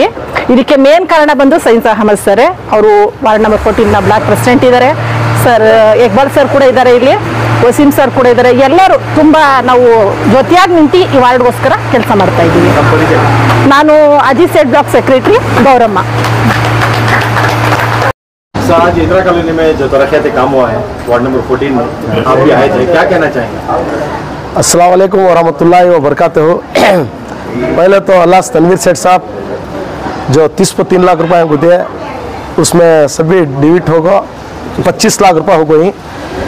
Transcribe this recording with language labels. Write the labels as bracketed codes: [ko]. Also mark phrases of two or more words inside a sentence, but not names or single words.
[kn] ಇದಕ್ಕೆ ಮೇನ್ ಕಾರಣ ಬಂದು ಸೈನ್ಸ್ ಅಹಮದ್ ಸರ್. ಅವರು [en] ward number 14 block president [kn] ಇದ್ದಾರೆ. ಸರ್ ಇಕ್ಬಾಲ್ ಸರ್ ಕೂಡ ಇದ್ದಾರೆ, ಇಲ್ಲಿ ವಸೀಂ ಸರ್ ಕೂಡ ಇದ್ದಾರೆ. ಎಲ್ಲರೂ ತುಂಬ ನಾವು ಜೊತೆಯಾಗಿ ನಿಂತು ಈ ವಾರ್ಡ್ಗೋಸ್ಕರ ಕೆಲಸ ಮಾಡ್ತಾ ಇದ್ದೀವಿ. ನಾನು ಅಜಿತ್ ಸೇಠ್ [en] block secretary [kn] ಗೌರಮ್ಮ. [hi] सर आज इंदिरा कॉलोनी में जो तरक्याती काम हुआ है [en] ward number 14 [hi] में, आप भी आए थे, क्या कहना चाहेंगे? [ar] السلام عليكم ورحمة الله وبركاته. [hi] पहले तो अल्लाह तनवीर सेठ साहब जो 30 को 3 लाख रुपए को दिए, उसमें सभी डिविट होगा 25 लाख रुपए हो गई।